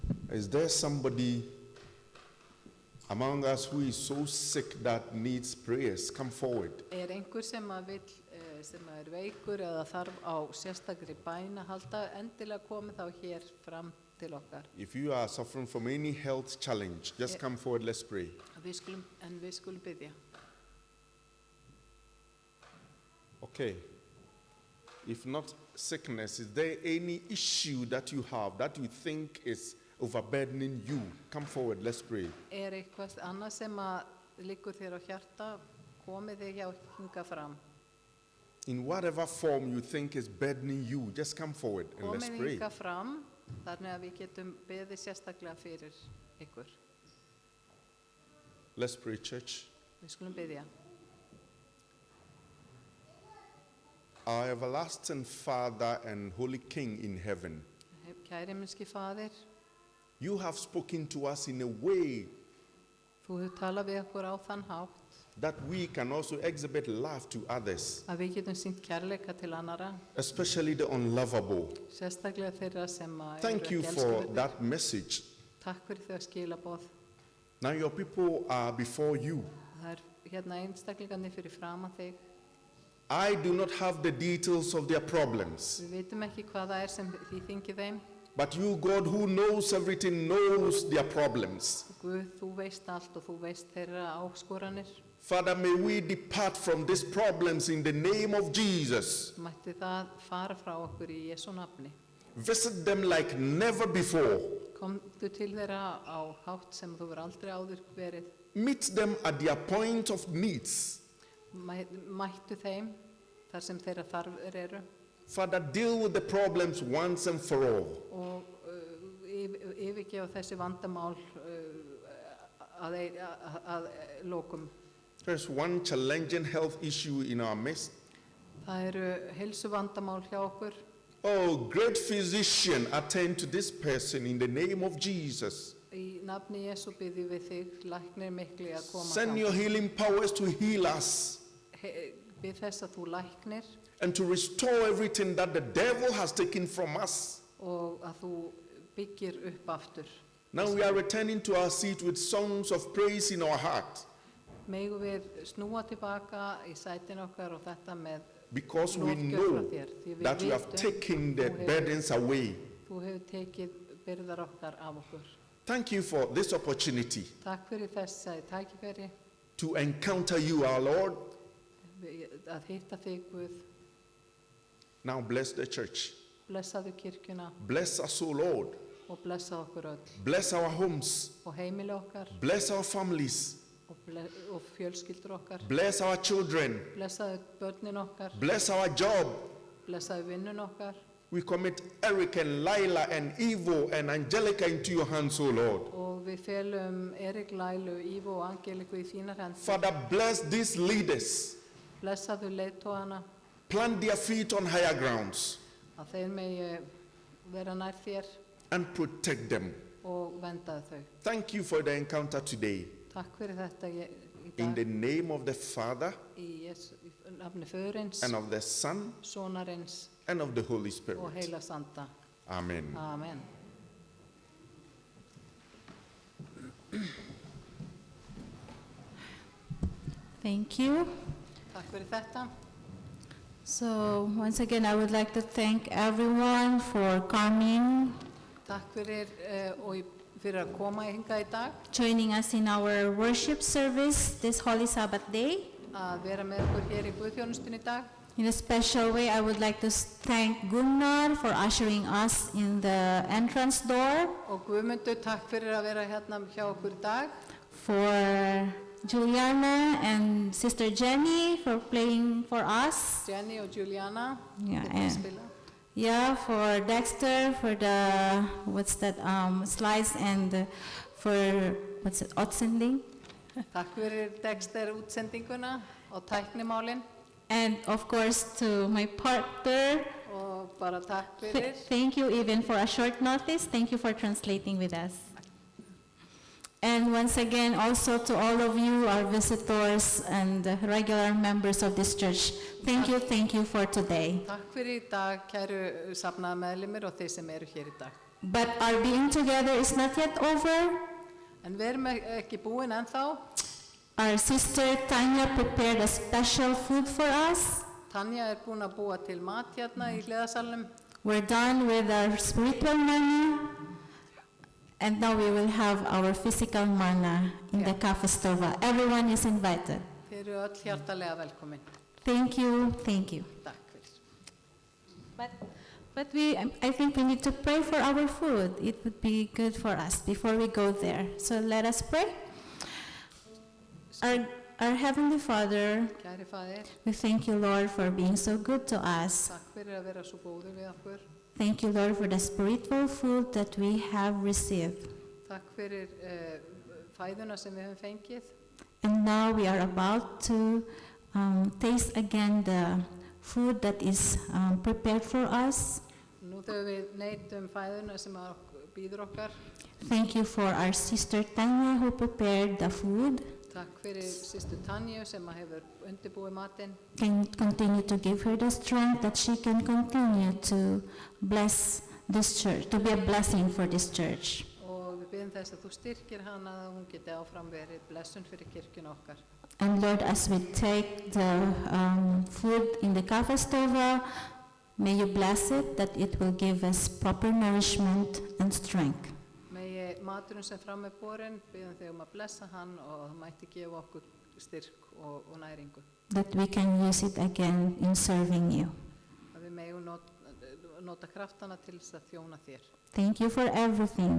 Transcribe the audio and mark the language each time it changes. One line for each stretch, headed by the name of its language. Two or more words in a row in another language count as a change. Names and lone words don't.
English: Is there somebody among us who is so sick that needs prayers? Come forward.
Icelandic: Einhver sem vill, sem veikur eða þarf á sérstakri bæn að halda, endilega komið þá hér fram til okkar.
English: If you are suffering from any health challenge, just come forward, let's pray.
Icelandic: Við skulum biðja.
English: Okay. If not sickness, is there any issue that you have that you think is overburdening you? Come forward, let's pray.
Icelandic: Eitthvað annað sem liggur þér á hjarta, komið þig hjá hinga fram.
English: In whatever form you think is burdening you, just come forward and let's
Icelandic: Komið
English: pray.
Icelandic: hinga fram, þannig að við getum beðið sérstaklega fyrir ykkur.
English: Let's pray, church.
Icelandic: Við skulum biðja.
English: Our everlasting Father and Holy King in heaven,
Icelandic: Kæri himneski Faðir,
English: you have spoken to us in a way
Icelandic: þú hefur talað við okkur á þann hátt
English: that we can also exhibit love to others,
Icelandic: að við getum sýnt kærleika til annara,
English: especially the unlovable.
Icelandic: sérstaklega þeirra sem
English: Thank you for that message.
Icelandic: Takk fyrir þau skilaboð.
English: Now your people are before you.
Icelandic: Það hérna einstaklingarnir fyrir framan þig.
English: I do not have the details of their problems,
Icelandic: Við vitum ekki hvað það sem þið þingið þeim.
English: but you, God, who knows everything, knows their problems.
Icelandic: Guð, þú veist allt og þú veist þeirra áskoranir.
English: Father, may we depart from these problems in the name of Jesus.
Icelandic: Mætti það fara frá okkur í Jesú nafni.
English: Visit them like never before.
Icelandic: Komdu til þeirra á hátt sem þú verður aldrei áður verið.
English: Meet them at their point of needs.
Icelandic: Mættu þeim þar sem þeirra þarfir eru.
English: Father, deal with the problems once and for all.
Icelandic: Og yfirgefa þessi vandamál að lokum.
English: There's one challenging health issue in our midst.
Icelandic: Það eru heilsuvandamál hjá okkur.
English: Oh, great physician, attend to this person in the name of Jesus.
Icelandic: Í nafni Jesú biðjum við þig, læknir mikli að koma
English: Send your healing powers to heal us
Icelandic: Bið þess að þú læknir
English: and to restore everything that the devil has taken from us.
Icelandic: og að þú byggir upp aftur.
English: Now we are returning to our seat with songs of praise in our heart
Icelandic: Megum við snúa tilbaka í sætin okkar og þetta með
English: because we
Icelandic: lofgjörð frá
English: know
Icelandic: þér. Því við
English: that you have
Icelandic: vitum
English: taken the burdens away.
Icelandic: Þú hefur tekið byrðar okkar af okkur.
English: Thank you for this opportunity
Icelandic: Takk fyrir þessari tækifæri
English: to encounter you, our Lord.
Icelandic: að hitta þig, Guð.
English: Now bless the church.
Icelandic: Blessaðu kirkjuna
English: Bless us, O Lord.
Icelandic: og blessa okkur öll
English: Bless our homes.
Icelandic: og heimili okkar
English: Bless our families.
Icelandic: og fjölskyldur okkar.
English: Bless our children.
Icelandic: Blessaðu börnin okkar,
English: Bless our job.
Icelandic: blessaðu vinnun okkar
English: We commit Eric and Lila and Ivo and Angelica into your hands, O Lord.
Icelandic: og við felum Erik, Lailu, Ivo og Angeliku í þínar hendur.
English: Father, bless these leaders.
Icelandic: Blessaðu leiðtogana
English: Plant their feet on higher grounds
Icelandic: að þeir megi vera nær þér
English: and protect them.
Icelandic: og vendaðu þau.
English: Thank you for the encounter today.
Icelandic: Takk fyrir þetta í
English: In
Icelandic: dag
English: the name of the Father
Icelandic: í nafni Föðurins,
English: and of the Son
Icelandic: Sonarins
English: and of the Holy Spirit.
Icelandic: og Heilags Anda.
English: Amen.
Icelandic: Amen.
English: Thank you.
Icelandic: Takk fyrir þetta.
English: So once again, I would like to thank everyone for coming,
Icelandic: Takk fyrir fyrir að koma hingað í dag,
English: joining us in our worship service this Holy Sabbath day.
Icelandic: að vera með okkur hér í Guðþjónustunni í dag.
English: In a special way, I would like to thank Gunnar for ushering us in the entrance door,
Icelandic: Og Guðmundur, takk fyrir að vera hérna hjá okkur í dag.
English: for Juliana and Sister Jenny for playing for us.
Icelandic: Jenny og Juliana.
English: Yeah,
Icelandic: fyrir að
English: and-
Icelandic: spila.
English: Yeah, for Dexter, for the, what's that, slides, and for, what's it, outsending?
Icelandic: Takk fyrir Dexter útsendinguna og tæknimálin.
English: And of course to my partner,
Icelandic: Og bara takk fyrir.
English: thank you even for a short notice. Thank you for translating with us. And once again, also to all of you, our visitors and regular members of this church, thank you for today.
Icelandic: Takk fyrir í dag, kæru safnaða meðlimir og þeir sem eru hér í dag.
English: But our being together is not yet over.
Icelandic: En við erum ekki búin ennþá.
English: Our sister Tanya prepared a special food for us.
Icelandic: Tanja er búin að búa til mat hérna í hliðarsalnum.
English: We're done with our spiritual manna, and now we will have our physical manna in the Cafe Stova. Everyone is invited.
Icelandic: Þið eru öll hjartalega velkomin.
English: Thank you, thank you.
Icelandic: Takk fyrir.
English: But I think we need to pray for our food. It would be good for us before we go there. So let us pray. Our Heavenly Father,
Icelandic: Kæri faðir,
English: we thank you, Lord, for being so good to us.
Icelandic: takk fyrir að vera svo góður við okkur.
English: Thank you, Lord, for the spiritual food that we have received.
Icelandic: Takk fyrir fæðuna sem við höfum fengið.
English: And now we are about to taste again the food that is prepared for us.
Icelandic: Nú þegar við neytum fæðuna sem býður okkar.
English: Thank you for our sister Tanya who prepared the food.
Icelandic: Takk fyrir systur Tanju sem hefur undirbúið matinn.
English: Can continue to give her the strength that she can continue to bless this church, to be a blessing for this church.
Icelandic: Og við byggjum þess að þú styrkir hana að hún geti áfram verið blessun fyrir kirkjuna okkar.
English: And Lord, as we take the food in the Cafe Stova, may you bless it, that it will give us proper nourishment and strength.
Icelandic: Megi maturinn sem fram er borinn, byggjum þig að blessa hann og það mætti gefa okkur styrk og næringu.
English: That we can use it again in serving you.
Icelandic: Að við megum nota kraftana til þess að þjóna þér.
English: Thank you for everything.